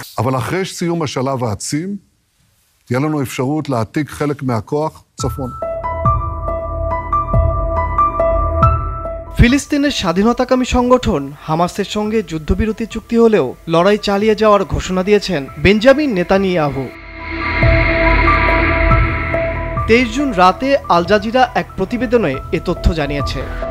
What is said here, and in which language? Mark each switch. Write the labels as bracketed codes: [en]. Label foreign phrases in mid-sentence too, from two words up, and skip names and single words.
[he] אבל אחרי סיום השלב העצים, תהיה לנו אפשרות להעתיק חלק מהכוח צפונה. [bn] ফিলিস্তিনের স্বাধীনতাকামী সংগঠন হামাসের সঙ্গে যুদ্ধবিরতি চুক্তি হলেও লড়াই চালিয়ে যাওয়ার ঘোষণা দিয়েছেন বেঞ্জামিন নেতানিয়াহু। 23 জুন রাতে আল জাজিরা এক প্রতিবেদনে এ তথ্য জানিয়েছে।